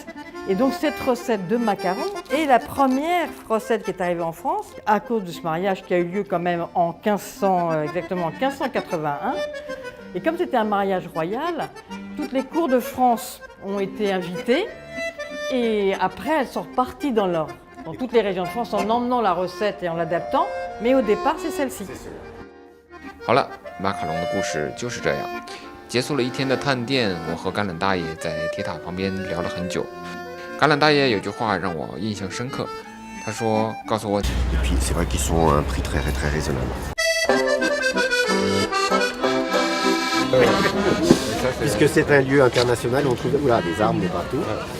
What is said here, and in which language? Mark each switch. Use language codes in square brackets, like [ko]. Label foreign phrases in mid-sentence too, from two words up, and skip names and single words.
[fr] Et donc cette recette de macarons est la première recette qui est arrivée en France à cause de ce mariage qui a eu lieu quand même en exactement en 1581. Et comme c'était un mariage royal, toutes les cours de France ont été invitées Et après, elles sont reparties dans toutes les régions de France en emmenant la recette et en l'adaptant. Mais au départ, c'est celle-ci. [zh] 好了，马卡龙的故事就是这样。结束了一天的探店，我和橄榄大爷在铁塔旁边聊了很久。橄榄大爷有句话让我印象深刻，他说：“告诉我。” [fr] Et puis c'est vrai qu'ils sont à un prix très raisonnable. Puisque c'est un lieu international, on trouve des armes de partout.